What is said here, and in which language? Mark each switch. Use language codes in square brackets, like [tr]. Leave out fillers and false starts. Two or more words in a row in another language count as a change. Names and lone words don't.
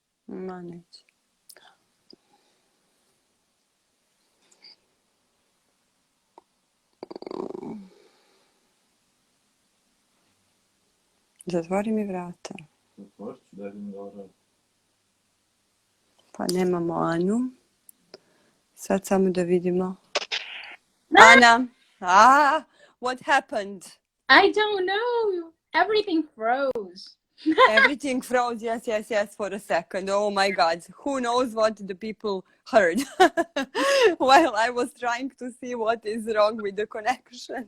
[hr] Manage. Zatvori mi vrata. Zatvorit ću, daj mi dobro. Pa nemamo Anu. Sad samo da vidimo. [en] Anna! What happened? I don't know. Everything froze. Everything froze. Yes, for a second. Oh my God. Who knows what the people heard while I was trying to see what is wrong with the connection.